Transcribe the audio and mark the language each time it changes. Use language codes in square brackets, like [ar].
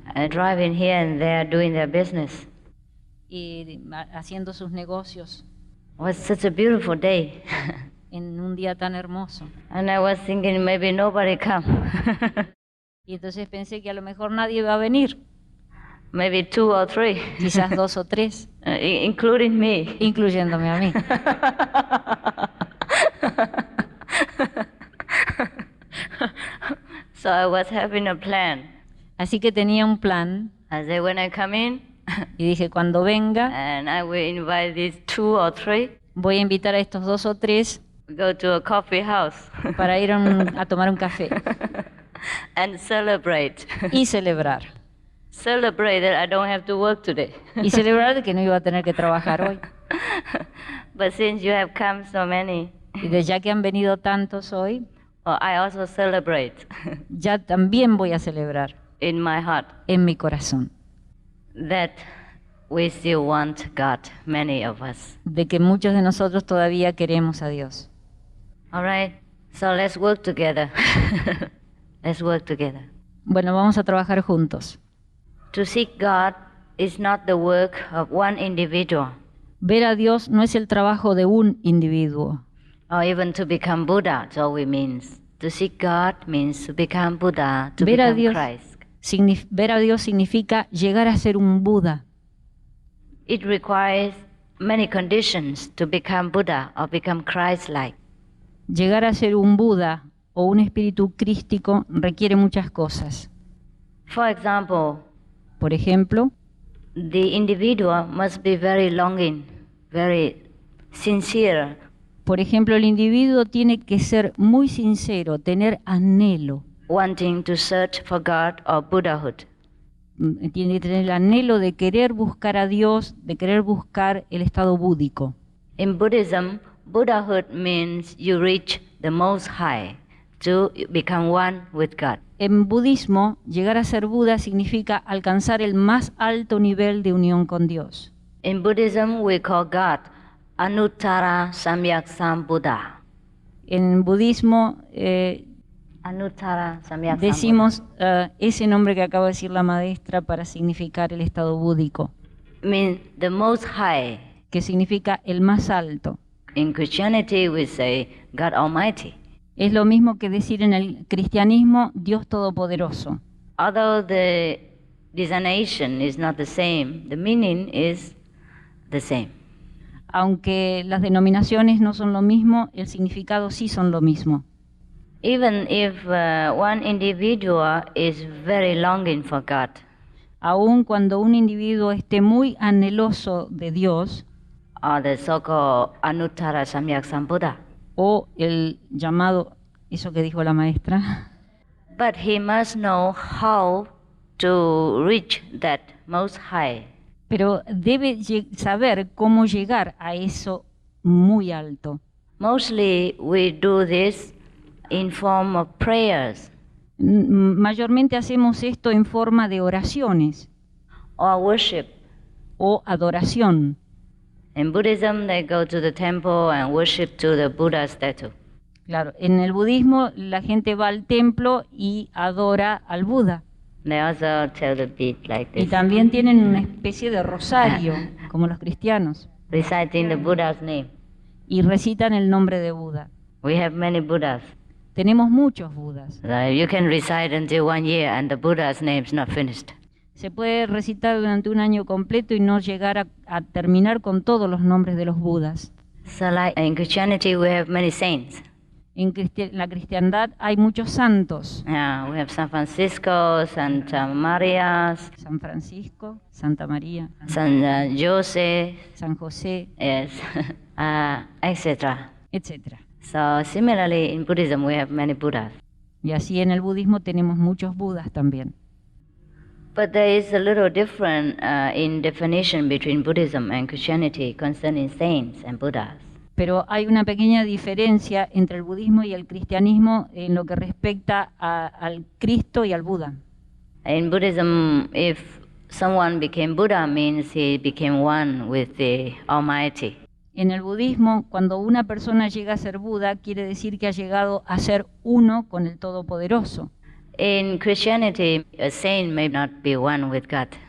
[en] Driving here and there doing their business. [es] y haciendo sus negocios. [en] It was such a beautiful day. [es] en un día tan hermoso. [en] And I was thinking maybe nobody come. [es] Y entonces pensé que a lo mejor nadie iba a venir, [en] Maybe 2 or 3, [es] quizás 2 o 3, [en] including me. [es] incluyéndome a mí. [en] So I was having a plan. [es] Así que tenía un plan [en] I said, when I come in, [es] y dije, cuando venga, [en] and I will invite these 2 or 3, [es] voy a invitar a estos 2 o 3 [en] go to a coffee house [es] para ir a tomar un café [en] and celebrate. [es] y celebrar. [en] Celebrate that I don't have to work today. [es] Y celebrar de que no iba a tener que trabajar hoy. [en] But since you have come so many, [es] Y de ya que han venido tantos hoy, [en] I also celebrate [es] ya también voy a celebrar [en] in my heart [es] en mi corazón [en] that we still want God, many of us. [es] de que muchos de nosotros todavía queremos a Dios. [en] All right, so let's work together. Let's work together. [es] Bueno, vamos a trabajar juntos. [en] To seek God is not the work of one individual, [es] Ver a Dios no es el trabajo de un individuo, [en] or even to become Buddha. That's all it means. To seek God means to become Buddha, to [es] Ver a [en] become [es] Dios. [en] Christ. [es] Ver a Dios significa llegar a ser un Buda. [en] It requires many conditions to become Buddha or become Christ-like. [es] Llegar a ser un Buda o un espíritu crístico requiere muchas cosas. [en] For example, [es] Por ejemplo, [en] the individual must be very longing, very sincere, [es] el individuo tiene que ser muy sincero, tener anhelo. [en] wanting to search for God or Buddhahood. [es] Tiene que tener el anhelo de querer buscar a Dios, de querer buscar el estado búdico. [en] In Buddhism, Buddhahood means you reach the Most High to become one with God. [es] En budismo, llegar a ser Buda significa alcanzar el más alto nivel de unión con Dios. [en] In Buddhism, we call God Anuttara Samyak Sambuddha. [es] En budismo [en] Anuttara Samyak [es] decimos ese nombre que acaba de decir la maestra para significar el estado búdico, [en] Sambuddha. Means the Most High. [es] que significa el más alto. [en] In Christianity, we say God Almighty. [es] Es lo mismo que decir en el cristianismo Dios Todopoderoso. [en] Although the designation is not the same, the meaning is the same. [es] Aunque las denominaciones no son lo mismo, el significado sí son lo mismo. [en] Even if one individual is very longing for God, [es] Aun cuando un individuo esté muy anheloso de Dios, [en] or the so-called Anuttara Samyak Sambuddha, [es] o el llamado, eso que dijo la maestra, [en] but he must know how to reach that Most High. [es] pero debe saber cómo llegar a eso muy alto. [en] Mostly we do this in form of prayers [es] Mayormente hacemos esto en forma de oraciones [en] or worship. [es] o adoración. [en] In Buddhism, they go to the temple and worship to the Buddha statue. [es] Claro, en el budismo la gente va al templo y adora al Buda. [en] They also tell the bead like [es] Y [en] this, [es] también tienen una especie de rosario, como los cristianos, [en] reciting the Buddha's name. [es] y recitan el nombre de Buda. [en] We have many Buddhas. [es] Tenemos muchos Budas. [en] You can recite until 1 year and the Buddha's name is not finished. [es] Se puede recitar durante un año completo y no llegar a terminar con todos los nombres de los Budas. [en] So like in Christianity, we have many saints. [es] En la cristiandad hay muchos santos. [en] We have San Francisco, Santa Maria, [es] San Francisco, Santa María, [en] San Jose, [es] San José, [en] yes, etc. [es] etc. [en] So similarly, in Buddhism, we have many Buddhas. [es] Y así en el budismo tenemos muchos Budas también. [en] But there is a little difference in definition between Buddhism and Christianity concerning saints and Buddhas. [es] Pero hay una pequeña diferencia entre el budismo y el cristianismo en lo que respecta al Cristo y al Buda. [en] In Buddhism, if someone became Buddha, means he became one with the Almighty. [es] En el budismo, cuando una persona llega a ser Buda, quiere decir que ha llegado a ser uno con el Todopoderoso. [en] In Christianity, a saint may not be one with God.